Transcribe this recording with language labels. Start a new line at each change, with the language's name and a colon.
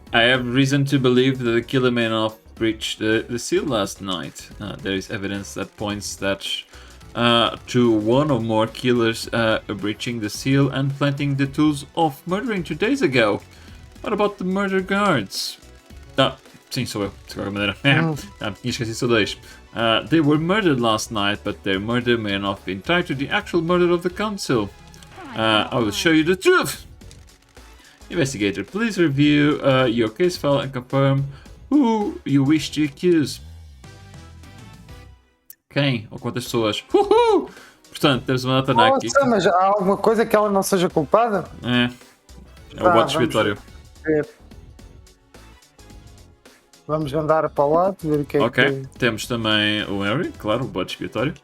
English: I have reason to believe that the killer may not breach the seal last night. There is evidence that points that to one or more killers breaching the seal and planting the tools of murdering 2 days ago. What about the murder guards?
Portuguese: Sim, sou eu, de qualquer maneira. Tinha esquecido só dois.
English: They were murdered last night, but their murder may not have been tied to the actual murder of the council. I will show you the truth. Investigator, please review your case file and confirm who you wish to accuse.
Portuguese: Quem? Ou quantas pessoas? Uhul! Portanto, temos uma nota aqui. Nossa, mas há alguma coisa que ela não seja culpada? É o bote expiatório. Ver. Vamos andar para o lado, ver o que é Ok, que... temos também o Henry, claro, o bote expiatório.